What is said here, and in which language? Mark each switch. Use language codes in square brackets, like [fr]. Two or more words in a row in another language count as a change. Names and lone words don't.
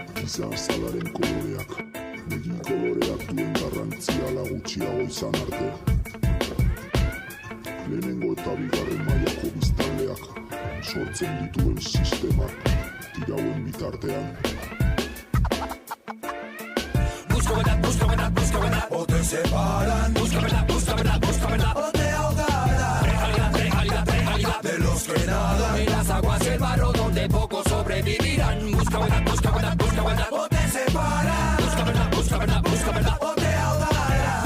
[eu] izan zalaren koloreak, begi koloreak duen garrantzia ala gutxiago izan arte. Lehenengo eta bigarren mailako biztanleak sortzen dituen sistemak tirauen bitartean. [es] Busca verdad, o te separan. Busca verdad, o te ahogarán. Realidad, de los que nadan en las aguas del barro donde pocos sobrevivirán. Busca verdad, o te separan. Busca verdad, o te ahogarán.